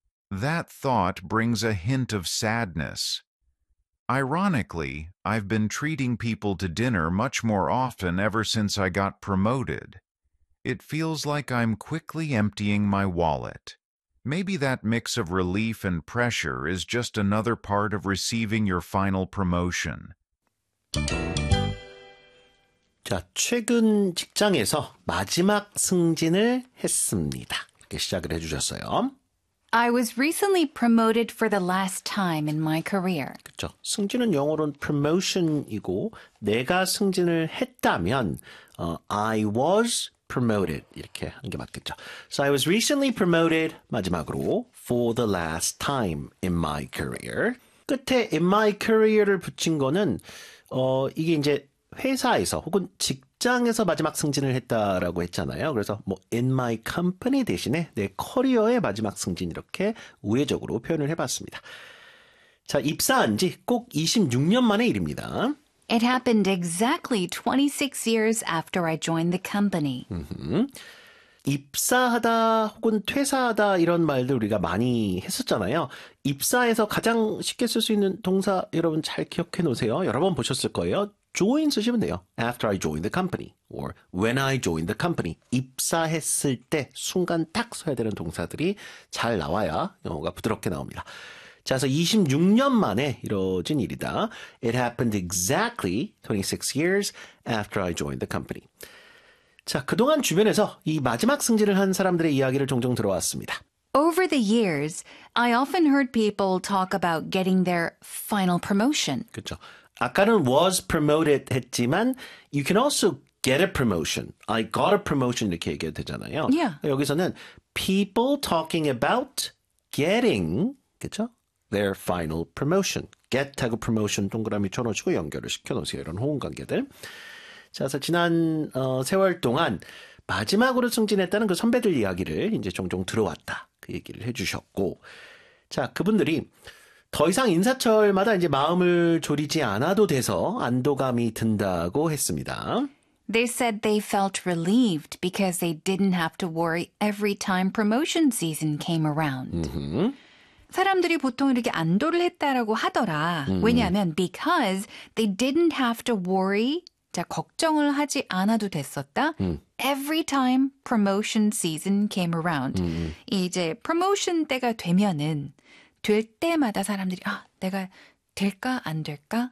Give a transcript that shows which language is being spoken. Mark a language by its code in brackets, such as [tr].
[en] That thought brings a hint of sadness. Ironically, I've been treating people to dinner much more often ever since I got promoted. It feels like I'm quickly emptying my wallet. Maybe that mix of relief and pressure is just another part of receiving your final promotion. [ko] 자, 최근 직장에서 마지막 승진을 했습니다. 이렇게 시작을 해주셨어요. [en] I was recently promoted for the last time in my career. [ko] 그렇죠. 승진은 영어로는 promotion이고 내가 승진을 했다면 [en] I was promoted [ko] 이렇게 한 게 맞겠죠. [en] So I was recently promoted [ko] 마지막으로 [en] for the last time in my career. [ko] 끝에 [en] in my career [ko] 를 붙인 거는 이게 이제 회사에서 혹은 직장에서 마지막 승진을 했다라고 했잖아요. 그래서 뭐 [en] in my company [ko] 대신에 내 커리어의 마지막 승진 이렇게 우회적으로 표현을 해봤습니다. 자, 입사한 지 꼭 26년 만의 일입니다. [en] It happened exactly 26 years after I joined the company. [ko] 입사하다 혹은 퇴사하다 이런 말들 우리가 많이 했었잖아요. 입사에서 가장 쉽게 쓸 수 있는 동사 여러분 잘 기억해 놓으세요. 여러 번 보셨을 거예요. Join 쓰시면 돼요. [en] After I joined the company or when I joined the company. [ko] 입사했을 때 순간 딱 써야 되는 동사들이 잘 나와야 영어가 부드럽게 나옵니다. 자, 그래서 26년 만에 이뤄진 일이다. [en] It happened exactly 26 years after I joined the company. [ko] 자, 그동안 주변에서 이 마지막 승진을 한 사람들의 이야기를 종종 들어왔습니다. [en] Over the years, I often heard people talk about getting their final promotion. [ko] 그렇죠. 아까는 [en] was promoted [ko] 했지만 [en] you can also get a promotion. I got a promotion [ko] 이렇게 얘기해도 되잖아요. [en] Yeah. [ko] 여기서는 [en] people talking about getting, [ko] 그렇죠? [en] Their final promotion. [ko] Get하고 promotion 동그라미 쳐놓으시고 연결을 시켜놓으세요. 이런 호응관계들. 자, 그래서 지난 세월 동안 마지막으로 승진했다는 그 선배들 이야기를 이제 종종 들어왔다. 그 얘기를 해주셨고. 자, 그분들이 더 이상 인사철마다 이제 마음을 졸이지 않아도 돼서 안도감이 든다고 했습니다. [en] They said they felt relieved because they didn't have to worry every time promotion season came around. Mm-hmm. [ko] 사람들이 보통 이렇게 안도를 했다라고 하더라. [en] Mm-hmm. [ko] 왜냐하면 [en] because they didn't have to worry, [ko] 자, 걱정을 하지 않아도 됐었다. [en] Every time promotion season came around. Mm-hmm. [ko] 이제 promotion 때가 되면은 될 때마다 사람들이 아, 내가 될까 안 될까?